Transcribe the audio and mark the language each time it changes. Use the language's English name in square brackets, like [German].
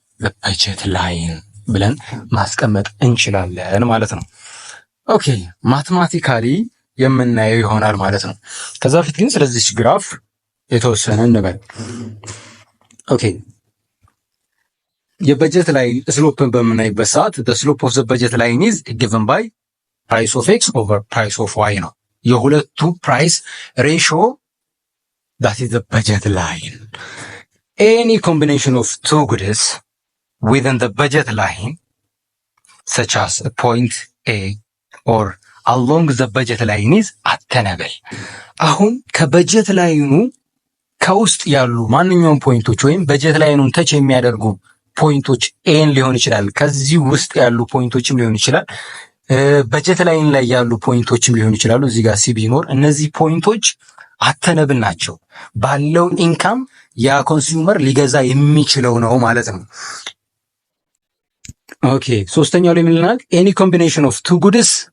[Amharic] በጀት ላይን ብለን ማስቀመጥ እንችላለን ማለት ነው። ኦኬ ማትማቲካሊ የምናየው ይሆናል ማለት ነው። ከዛ በፊት ግን ስለዚህ ግራፍ የተወሰነ እንበል። ኦኬ የበጀት ላይ ስሎፕን በምናይበት ሰዓት [English] the slope of the budget line is given by price of x over price of y [Amharic] ነው። የሁለቱ ፕራይስ ሬሽዮ [English] that is the budget line. Any combination of two goods within the budget line such as a point A or along the budget line is attainable. [Amharic] አሁን ከበጀት ላይኑ ከውስጥ ያሉ ማንኛውም ፖይንቶች ወይም በጀት ላይኑን ተች የሚያደርጉ ፖይንቶች ኤን ሊሆን ይችላል። ከዚህ ውስጥ ያሉ ፖይንቶችም ሊሆን ይችላል። በጀት ላይን ላይ ያሉ ፖይንቶችም ሊሆን ይችላሉ። እዚህ ጋር ሲ ቢኖር እነዚህ ፖይንቶች አተነብል ናቸው። ባለው ኢንካም ያ ኮንሱመር ሊገዛ የሚችለው ነው ማለት ነው። ኦኬ ሶስተኛው ላይ ምንልናል? [English] ኤኒ ኮምቢኔሽን ኦፍ ቱ ጉድስ